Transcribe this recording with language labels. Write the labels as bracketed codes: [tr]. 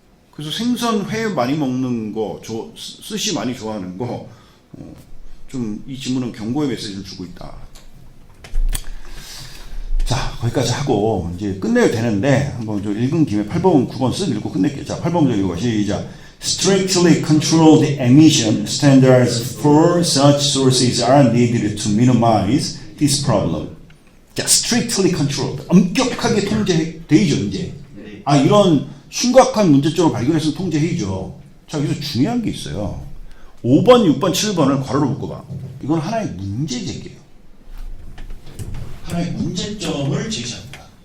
[ko] 그래서 생선회 많이 먹는 거, 스시 많이 좋아하는 거, 좀 이 질문은 경고의 메시지를 주고 있다. 자, 거기까지 하고 이제 끝내야 되는데 한번 좀 읽은 김에 8번, 9번 쓱 읽고 끝낼게요. 자, 8번 먼저 읽어. 시작. [en] Strictly controlled emission standards for such sources are needed to minimize this problem. [ko] 자, [en] strictly controlled. [ko] 엄격하게 통제되죠, 이제. 아, 이런 심각한 문제점을 발견해서 통제해야죠. 자, 여기서 중요한 게 있어요. 5번, 6번, 7번을 괄호로 묶어봐. 이건 하나의 문제 제기예요. 하나의 문제점을 제시합니다.